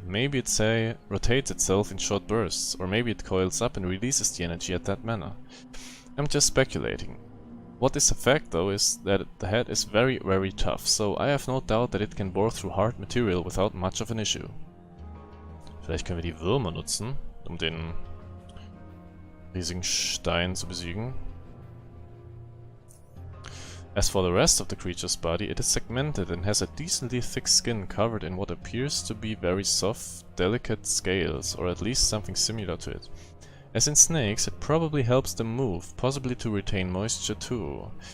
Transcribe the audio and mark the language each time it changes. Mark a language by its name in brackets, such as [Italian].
[English] Maybe it, say, rotates itself in short bursts, or maybe it coils up and releases the energy at that manner. I'm just speculating. What is a fact though is that the head is very, very tough, so I have no doubt that it can bore through hard material without much of an issue. [German] Vielleicht können wir die Würmer nutzen, um den riesigen Stein zu besiegen. [English] As for the rest of the creature's body, it is segmented and has a decently thick skin covered in what appears to be very soft, delicate scales, or at least something similar to it. As in snakes, it probably helps them move, possibly to retain moisture too.